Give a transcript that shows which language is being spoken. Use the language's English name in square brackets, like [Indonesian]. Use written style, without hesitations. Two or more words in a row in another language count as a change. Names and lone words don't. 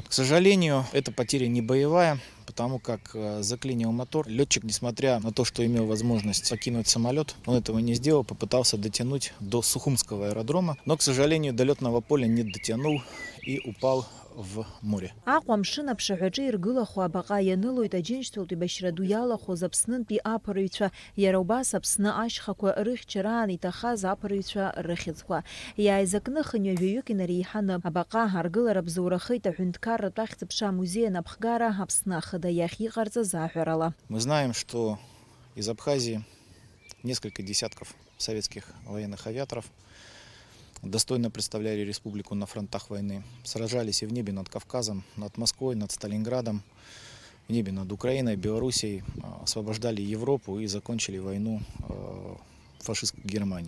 [Russian] К сожалению, эта потеря не боевая, потому как заклинил мотор. Летчик, несмотря на то, что имел возможность покинуть самолет, он этого не сделал, попытался дотянуть до Сухумского аэродрома, но, к сожалению, до летного поля не дотянул и упал в море. [Abkhazian] Аҟәамшын аԥшаҳәаҿы иргылахо абаҟа ианылоит аџьынџьтәылатәи башьра ду иалахоз Аԥснынтәи аԥырҩцәа, иара убас Аԥсны ашьхақәа рыхьчараан иҭахаз аԥырҩцәа рыхьӡқәа. Иааизакны хынҩажәаҩык инареиҳаны абаҟа аргылара бзоурахеит аҳәынҭқарратә ахьӡ-аԥша амузеи анаԥхгара Аԥсны ахада иахь иҟарҵаз аҳәарала. [Russian] Мы знаем, что из Абхазии несколько десятков советских военных авиаторов достойно представляли республику на фронтах войны. Сражались и в небе над Кавказом, над Москвой, над Сталинградом, в небе над Украиной, Белоруссией, освобождали Европу и закончили войну фашистской Германии.